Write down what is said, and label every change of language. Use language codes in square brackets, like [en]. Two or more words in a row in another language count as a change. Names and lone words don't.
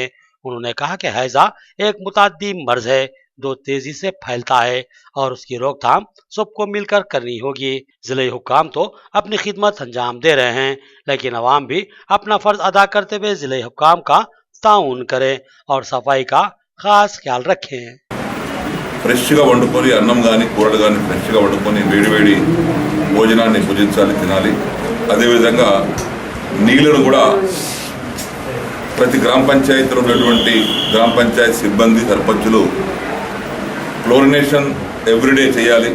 [ur] انہوں نے کہا کہ ہیضہ ایک متعدی مرض ہے جو تیزی سے پھیلتا ہے اور اس کی روک تھام سب کو مل کر کرنی ہوگی۔ ضلعی حکام تو اپنی خدمت انجام دے رہے ہیں، لیکن عوام بھی اپنا فرض ادا کرتے ہوئے ضلعی حکام کا تعاون کریں اور صفائی کا خاص خیال رکھیں۔ [te] ఫ్రెష్గా వండుకొని అన్నం కానీ కూరలు కానీ ఫ్రెష్గా వండుకొని వేడివేడి భోజనాన్ని భుజించాలి, తినాలి. అదేవిధంగా నీళ్లను కూడా ప్రతి గ్రామ పంచాయతీలో ఉన్నటువంటి గ్రామ పంచాయతీ సిబ్బంది సర్పంచులు [en] chlorination everyday [te] చేయాలి.